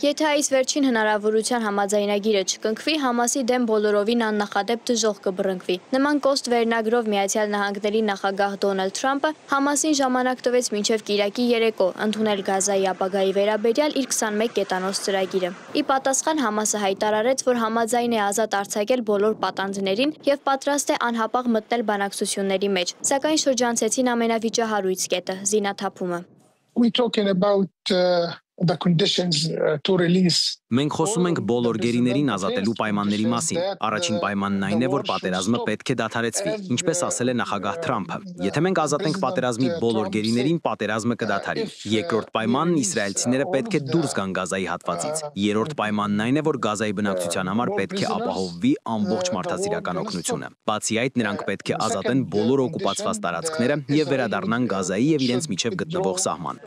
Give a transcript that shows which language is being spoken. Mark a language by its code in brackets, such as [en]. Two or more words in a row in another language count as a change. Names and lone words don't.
[hy] Եթե այս վերջին հնարավորության համաձայնագիրը չկնքվի, Համասի դեմ բոլորովին աննախադեպ դժոխք կբռնկվի։ Նման կոստ վերնագրով Միացյալ Նահանգների նախագահ Դոնալդ Թրամփը Համասին ժամանակ տվեց մինչև կիրակի երեկո ընդունել Գազայի ապագայի վերաբերյալ իր 21 կետանոց ծրագիրը։ Ի պատասխան Համասը հայտարարեց, որ համաձայն է ազատ արձակել բոլոր պատանդներին եւ պատրաստ է անհապաղ մտնել բանակցությունների մեջ, սակայն շրջանցեցին ամենավիճահարույց կետը՝ զինաթափումը։ [en] We're talking about the conditions to release. [hy] Մենք խոսում ենք բոլոր գերիներին ազատելու պայմանների մասին։ Առաջին պայմանն այն է, որ պատերազմը պետք է դադարեցվի, ինչպես ասել է նախագահ Թրամփը։ Եթե մենք ազատենք պատերազմի բոլոր գերիներին, պատերազմը կդադարի։ Երկրորդ պայմանն իսրայելցիները պետք է դուրս գան Գազայի հատվածից։ Երրորդ պայմանն այն է, որ Գազայի բնակչության համար պետք է ապահովվի ամբողջ մարդասիրական օգնությունը։ Բացի այդ, նրանք պետք է ազատեն բոլոր օկուպացված տարածքները եւ վերադառնան Գազայի եւ իրենց միջև գտնվող սահման։